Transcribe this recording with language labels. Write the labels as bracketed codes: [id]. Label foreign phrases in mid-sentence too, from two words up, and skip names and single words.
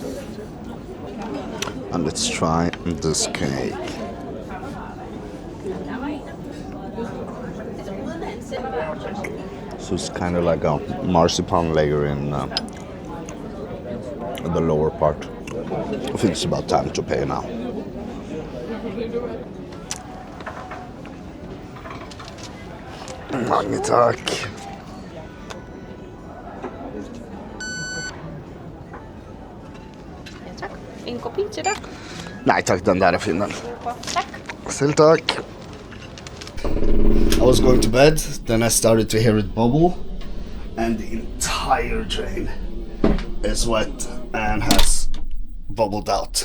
[en] And let's try this cake. So it's kind of like a marzipan layer in the lower part. I think it's about time to pay now. [da] Mange tack. En kopi til dig. [sv] Nej tack, den där är fin den. Tack. [da] Selv tack. [en] I was going to bed, then I started to hear it bubble, and the entire train is wet and has bubbled out.